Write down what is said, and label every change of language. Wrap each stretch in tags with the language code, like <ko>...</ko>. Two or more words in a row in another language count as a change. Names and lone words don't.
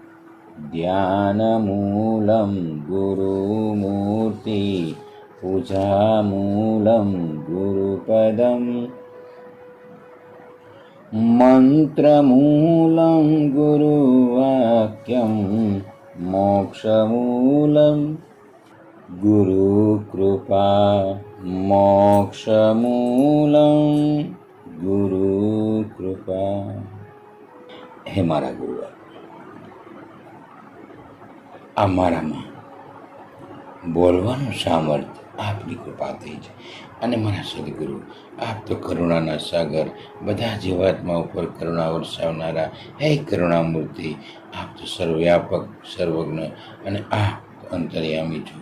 <sa>ध्यानमूलं गुरुमूर्ति पूजामूलं गुरुपदम् मन्त्रमूलं गुरुवाक्यं मोक्षमूलं गुरुकृपा मोक्षमूलं गुरुकृपा।</sa> <gu>હે મારા ગુરુવર, આ મારામાં बोलવાનું સામર્થ્ય આપની કૃપાથી જ અને મારા સદગુરુ આપ તો કરુણાના સાગર, બધા જીવાત્મા ઉપર કરુણા વરસાવનારા હે કરુણામૂર્તિ, આપ તો સર્વવ્યાપક સર્વજ્ઞ અને આપ અંતર્યામી છો.</gu>